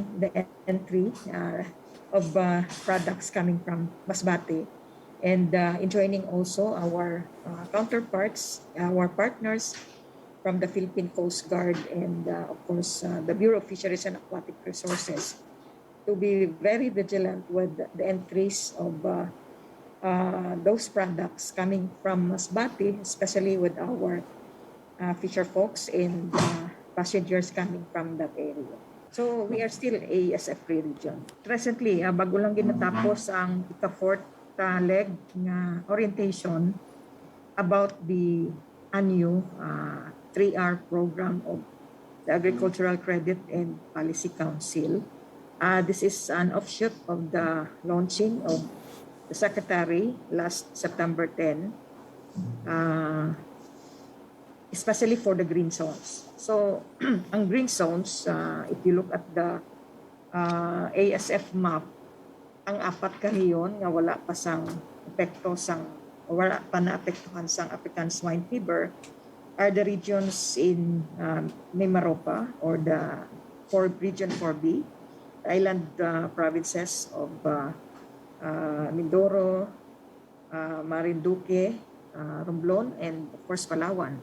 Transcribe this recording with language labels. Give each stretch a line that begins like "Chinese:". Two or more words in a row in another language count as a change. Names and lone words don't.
English: the entry of products coming from Masbate, and in joining also our counterparts, our partners from the Philippine Coast Guard and of course the Bureau of Fisheries and Aquatic Resources to be very vigilant with the entries of those products coming from Masbate, especially with our fisher folks and passengers coming from that area. So we are still ASF-free region. Presently,
Hiligaynon: bago lang ginatapos ang ika-4th
English: leg na orientation about the ANU 3R program of the Agricultural Credit and Policy Council. This is an offshoot of the launching of the Secretary last September 10, especially for the green zones. So, ang green zones, if you look at the ASF map,
Hiligaynon: ang 4 kaniyon nga wala pa sang epekto wala pa naapektuhan sang
English: African swine fever are the regions in Mimaropa or the region 4B, the island provinces of Mindoro, Marinduque, Romblon, and of course Palawan.